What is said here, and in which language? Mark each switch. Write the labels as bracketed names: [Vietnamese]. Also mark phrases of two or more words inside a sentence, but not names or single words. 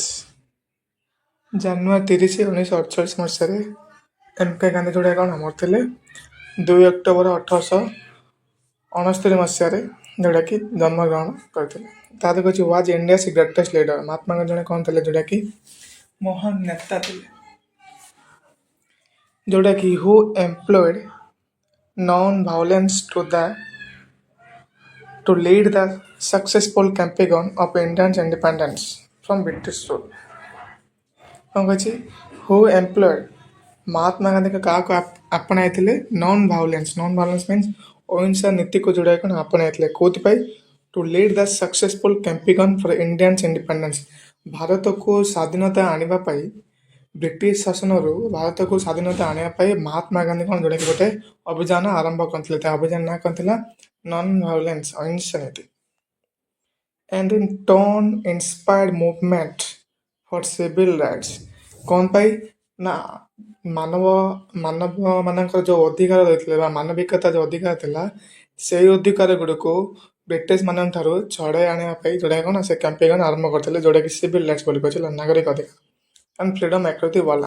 [Odia] ଜାନୁଆରୀ 30, 1948 ମସିହାରେ MK ଗାନ୍ଧୀ ଯେଉଁଟା କ'ଣ ମରିଥିଲେ 2 ଅକ୍ଟୋବର 1869 ମସିହାରେ ଯେଉଁଟାକି ଜନ୍ମଗ୍ରହଣ କରିଥିଲେ। ତାପରେ କହିଛି [English] was India's greatest leader. [Odia] ମହାତ୍ମା ଗାନ୍ଧୀ ଜଣେ କ'ଣ ଥିଲେ ଯେଉଁଟାକି ମହାନ ନେତା ଥିଲେ, ଯେଉଁଟାକି [English] who employed non violence to lead the successful campaign of India's independence from British rule। [Odia] କ'ଣ କହିଛି? [English] who employed, [Odia] ମହାତ୍ମା ଗାନ୍ଧୀ କାହାକୁ ଆପଣାଇଥିଲେ? [English] non violence means [Odia] ଅହିଂସା ନୀତିକୁ ଯୋଉଟାକି କ'ଣ ଆପଣାଇଥିଲେ, କୋଉଥିପାଇଁ? [English] to lead the successful campaign for Indians independence, [Odia] ଭାରତକୁ ସ୍ୱାଧୀନତା ଆଣିବା ପାଇଁ, ବ୍ରିଟିଶ ଶାସନରୁ ଭାରତକୁ ସ୍ୱାଧୀନତା ଆଣିବା ପାଇଁ ମହାତ୍ମା ଗାନ୍ଧୀ କ'ଣ ଯୋଉଟାକି ଗୋଟେ ଅଭିଯାନ ଆରମ୍ଭ କରିଥିଲେ। ତା ଅଭିଯାନ ନାଁ କ'ଣ ଥିଲା? [English] non violence, [Odia] ଅହିଂସା ନୀତି। [English] and in turn inspired movement for civil rights। [Odia] କ'ଣ ପାଇଁ ନା ମାନଙ୍କର ଯେଉଁ ଅଧିକାର ରହିଥିଲେ ବା ମାନବିକତା ଯେଉଁ ଅଧିକାର ଥିଲା ସେଇ ଅଧିକାର ଗୁଡ଼ିକୁ ବ୍ରିଟିଶ ମାନଙ୍କ ଠାରୁ ଛଡ଼ାଇ ଆଣିବା ପାଇଁ ଯୋଉଟା କ'ଣ ସେ କ୍ୟାମ୍ପେନ୍ ଆରମ୍ଭ କରିଥିଲେ, ଯୋଉଟାକି [English] civil rights [Odia] ବୋଲି କହିଥିଲେ, ନାଗରିକ ଅଧିକାର [English] and freedom across the world.